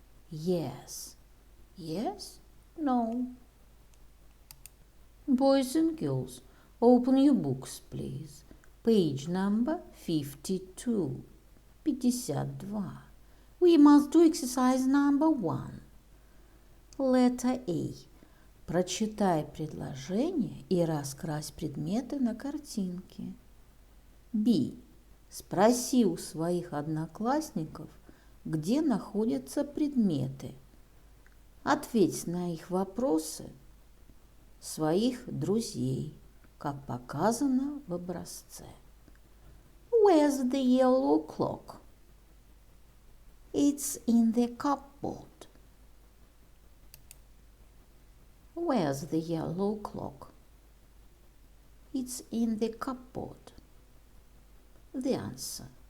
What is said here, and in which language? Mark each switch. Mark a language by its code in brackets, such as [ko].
[en] Yes, yes, no. Boys and girls, open your books, please. Page number 52. 52. We must do exercise number 1. Letter A. [ru] Прочитай предложение и раскрась предметы на картинке. [en] B. [ru] Спроси у своих одноклассников, где находятся предметы. Ответь на их вопросы своих друзей, как показано в образце. [en] Where's the yellow clock? It's in the cupboard. Where's the yellow clock? It's in the cupboard. The answer.